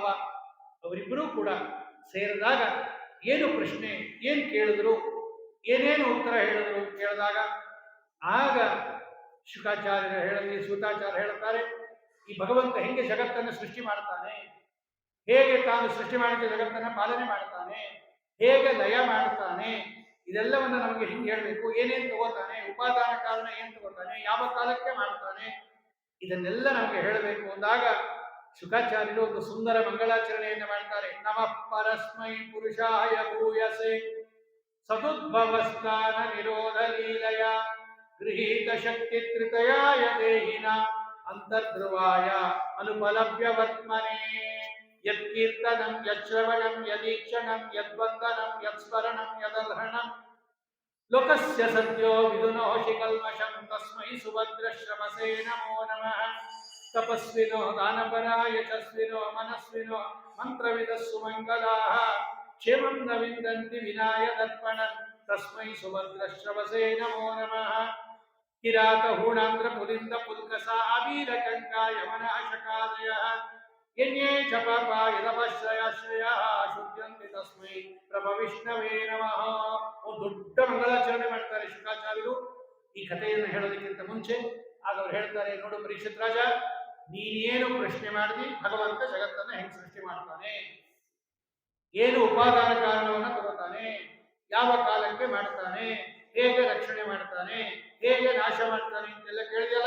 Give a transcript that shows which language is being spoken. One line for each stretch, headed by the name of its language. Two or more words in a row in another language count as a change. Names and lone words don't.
Kannada: ಅವರಿಬ್ಬರೂ ಕೂಡ ಸೇರಿದಾಗ ಏನು ಪ್ರಶ್ನೆ, ಏನು ಕೇಳಿದ್ರು, ಏನೇನು ಉತ್ತರ ಹೇಳಿದ್ರು ಕೇಳಿದಾಗ ಆಗ ಶುಕಾಚಾರ್ಯರು ಹೇಳಿ ಸೂತಾಚಾರ್ಯ ಹೇಳುತ್ತಾರೆ, ಈ ಭಗವಂತ ಹೆಂಗೆ ಜಗತ್ತನ್ನು ಸೃಷ್ಟಿ ಮಾಡ್ತಾನೆ, ಹೇಗೆ ತಾನು ಸೃಷ್ಟಿ ಮಾಡಿದ ಜಗತ್ತನ್ನು ಪಾಲನೆ ಮಾಡ್ತಾನೆ, ಹೇಗೆ ಲಯ ಮಾಡ್ತಾನೆ, ಇದೆಲ್ಲವನ್ನು ನಮಗೆ ಹಿಂಗೆ ಹೇಳಬೇಕು. ಏನೇನು ತಗೋತಾನೆ, ಉಪಾದಾನ ಕಾರಣ ಏನು ತಗೋತಾನೆ, ಯಾವ ಕಾಲಕ್ಕೆ ಮಾಡ್ತಾನೆ, ಇದನ್ನೆಲ್ಲ ನಮಗೆ ಹೇಳಬೇಕು ಅಂದಾಗ ಶುಕಾಚಾರ್ಯರು ಒಂದು ಸುಂದರ ಮಂಗಳಾಚರಣೆಯನ್ನು ಮಾಡ್ತಾರೆ.
Sanskrit: ನಮಃ ಪರಸ್ಮೈ ಪುರುಷಾಯ ಭೂಯಸೆ ಸದುದ್ಭವಸ್ಥಾನ ನಿರೋಧ ಲೀಲಯ ಗೃಹೀತ ಶಕ್ತಿ ತ್ರಿತಯಾಯ ದೇಹಿನ ಅಂತರ್ಧ್ರುವಾಯ ಅನುಪಲಭ್ಯವರ್ತ್ಮನೆ ಯತ್ಕೀರ್ತನಂ ಯಶ್ರವಣಂ ಯದೀಕ್ಷಣಂ ಯದ್ವಂದನಂ ಯತ್ಸ್ಮರಣಂ ಯದರ್ಹಣಂ ಲೋಕಸ್ಯ ಸತ್ಯೋ ವಿದುನೋಷಿ ಕಲ್ಮಷಂ ತಸ್ಮೈ ಸುಭದ್ರಶ್ರಮಸೇ ನಮೋ ನಮಃ. ತಪಸ್ವಿನೋ ದಾನಪರಾ ಯಶಸ್ವಿನೋ ಮನಸ್ವಿನೋ ಮಂತ್ರವಿದಸ್ಸು ಮಂಗಲಾಃ ಕ್ಷೇಮಂ ನ ವಿಂದಂತಿ ವಿನಾಯ ದರ್ಪಣಂ ತಸ್ಮೈ ಸುಭದ್ರಶ್ರವಸೇ ನಮೋ ನಮಃ. ಕಿರಾತ ಹೂಣಾಂಧ್ರ ಪುಲಿಂದ ಪುಲ್ಕಸ ಆವೀರ ಕಂಕಾ ಯಮನಾಶಕಾದಯ ಯನ್ಯೇ ಚ ಪಾಪಾ ಯದಪಶ್ರಯಾಶ್ರಯಃ ಶುದ್ಧಂತಿ ತಸ್ಮೈ ಪ್ರಭ ವಿಷ್ಣವೇ ನಮಃ.
Kannada: ಒಂದು ದೊಡ್ಡ ಮಂಗಳಾಚರಣೆ ಮಾಡ್ತಾರೆ ಶುಕಾಚಾರ್ಯರು ಈ ಕಥೆಯನ್ನು ಹೇಳೋದಕ್ಕಿಂತ ಮುಂಚೆ. ಆಗ ಅವ್ರು ಹೇಳ್ತಾರೆ, ನೋಡು ಪರೀಕ್ಷಿತ ರಾಜ, ನೀನೇನು ಪ್ರಶ್ನೆ ಮಾಡಿದಿ, ಭಗವಂತ ಜಗತ್ತನ್ನು ಹೆಂಗೆ ಸೃಷ್ಟಿ ಮಾಡ್ತಾನೆ, ಏನು ಉಪಾದಾನ ಕಾರಣವನ್ನು ತಗೋತಾನೆ, ಯಾವ ಕಾಲಕ್ಕೆ ಮಾಡ್ತಾನೆ, ಹೇಗೆ ರಕ್ಷಣೆ ಮಾಡ್ತಾನೆ, ಹೇಗೆ ನಾಶ ಮಾಡ್ತಾನೆ ಅಂತೆಲ್ಲ ಕೇಳಿದೆಯಲ್ಲ.